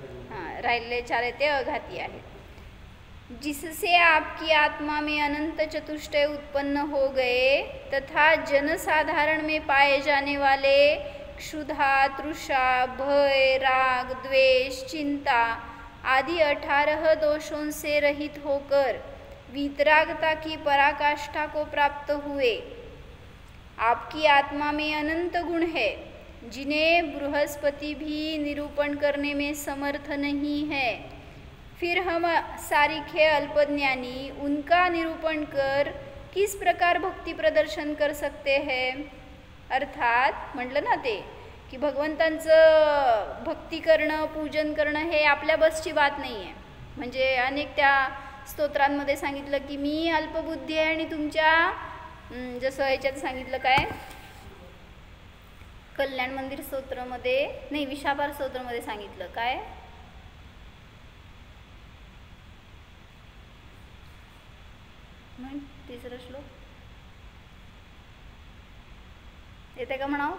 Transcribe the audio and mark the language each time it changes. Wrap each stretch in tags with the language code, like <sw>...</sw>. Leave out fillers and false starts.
<mr>हां, राहिलेले 4 आहेत ते अघाती आहेत.</mr> <hi>जिससे आपकी आत्मा में अनंत चतुष्टय उत्पन्न हो गए तथा जनसाधारण में पाए जाने वाले क्षुधा, तृषा, भय, राग, द्वेष, चिंता आदि 18 दोषों से रहित होकर वीतरागता की पराकाष्ठा को प्राप्त हुए. आपकी आत्मा में अनंत गुण है जिन्हें बृहस्पति भी निरूपण करने में समर्थ नहीं है. फिर हम सारिखे अल्पज्ञानी उनका निरूपण कर किस प्रकार भक्ति प्रदर्शन कर सकते हैं.</hi> <mr>अर्थात म्हटलं ना ते की भगवंतांचं भक्ती करणं, पूजन करणं हे आपल्या बसची बात नाही आहे. म्हणजे अनेक त्या स्तोत्रांमध्ये सांगितलं की मी अल्पबुद्धी आहे आणि तुमच्या जसं ह्याच्यात सांगितलं काय, कल्याण मंदिर स्तोत्रामध्ये नाही, विशापार स्तोत्रामध्ये सांगितलं काय, तिसरा श्लोक येते का म्हणावं.</mr>